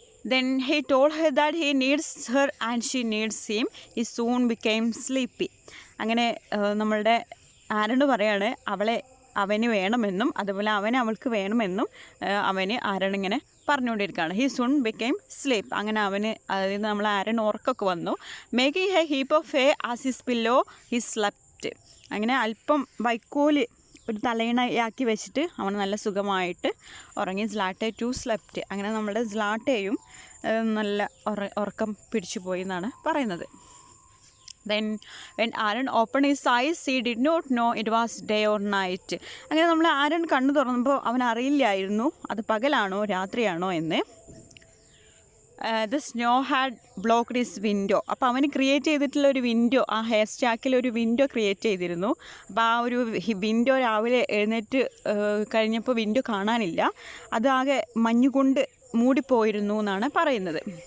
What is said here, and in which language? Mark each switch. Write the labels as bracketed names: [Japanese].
[English] Then he told her that he needs her and she needs him. He soon became sleepy. [Malayalam] അങ്ങനെ നമ്മളുടെ ആരണ് പറയാണ് അവന് വേണമെന്നും അതുപോലെ അവൾക്ക് വേണമെന്നും അവന് ആരണിങ്ങനെ പറഞ്ഞുകൊണ്ടിരിക്കുകയാണ്. [English] He soon became sleep. [Malayalam] അങ്ങനെ അതായത് നമ്മൾ ആരൺ ഉറക്കൊക്കെ വന്നു. [English] Making a heap of hay as his pillow he slept. [Malayalam] അങ്ങനെ അല്പം വൈക്കോല് ഒരു തലയിണയാക്കി വെച്ചിട്ട് അവൻ നല്ല സുഖമായിട്ട് ഉറങ്ങി. [English] Zlateh too slept. [Malayalam] അങ്ങനെ നമ്മുടെ സ്ലാട്ടയും നല്ല ഉറക്കം പിടിച്ചു പോയി എന്നാണ് പറയുന്നത്. [English] Then when Aaron opened his eyes he did not know it was day or night. [Malayalam] അങ്ങനെ നമ്മൾ ആരൻ കണ്ണു തുറന്നപ്പോൾ അവൻ അറിയില്ലായിരുന്നു അത് പകലാണോ രാത്രിയാണോ എന്ന്. [English] The snow had blocked his window. [Malayalam] അപ്പോൾ അവന് ക്രിയേറ്റ് ചെയ്തിട്ടുള്ള ഒരു വിൻഡോ, ആ ഹെയർ സ്റ്റാക്കിൽ ഒരു വിൻഡോ ക്രിയേറ്റ് ചെയ്തിരുന്നു. അപ്പോൾ ആ ഒരു വിൻഡോ രാവിലെ എഴുന്നേറ്റ് കഴിഞ്ഞപ്പോൾ വിൻഡോ കാണാനില്ല, അതാകെ മഞ്ഞുകൊണ്ട് മൂടിപ്പോയിരുന്നു എന്നാണ് പറയുന്നത്.